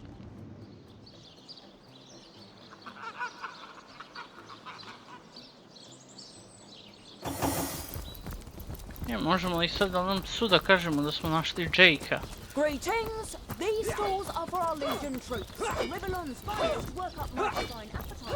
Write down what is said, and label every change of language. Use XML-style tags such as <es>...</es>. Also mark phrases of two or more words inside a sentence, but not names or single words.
<sr>Možemo li sad onom psu da kažemo da smo našli Jakea?</sr> <en>Greetings. These stores are for our Legion troops. Ribbon's finest work up my fine appetite.</en>